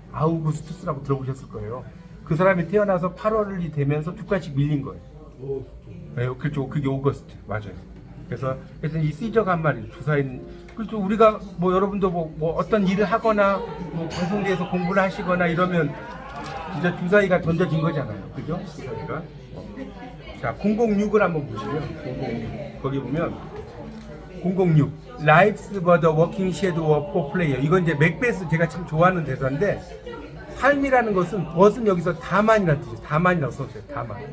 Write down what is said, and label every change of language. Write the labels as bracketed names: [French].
[Korean] 아우구스투스라고 들어보셨을 거예요. 그 사람이 태어나서 8월이 되면서 두 가지 밀린 거예요. 네, 그렇죠. 그게 오거스트 맞아요. 그래서 이 시저가 한 말이에요. 주사인. 그렇죠. 우리가 뭐 여러분도 뭐 어떤 일을 하거나 뭐 방송대에서 공부를 하시거나 이러면 진짜 주사위가 던져진 거잖아요. 그죠? 주사위가. 자, 006을 한번 보시면 006 거기 보면 006 [English] Life's but a working shadow of a player. [Korean] 이건 이제 맥베스 제가 참 좋아하는 대사인데 삶이라는 것은 벗은 여기서 다만이라는 뜻이에요. 다만이라고 써있어요. 다만.